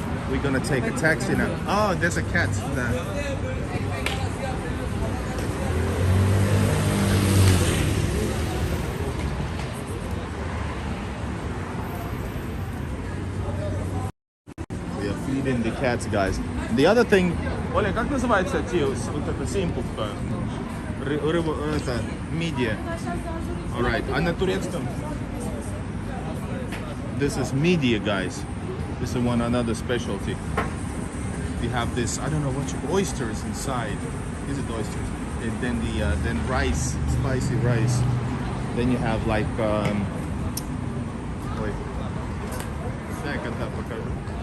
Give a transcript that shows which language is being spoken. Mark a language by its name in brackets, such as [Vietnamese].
[English] We're gonna take a taxi now. Oh, there's a cat. Nah. We are feeding the cats, guys. The other thing, [Russian] Оля, как называется вот эта симпухта? Это мидия. Alright, а на турецком? [English] This is media, guys. This is another specialty. We have this, I don't know what you call oysters inside. Is it oysters? And then then rice, spicy rice. Then you have like wait. Second half [Russian] покажу.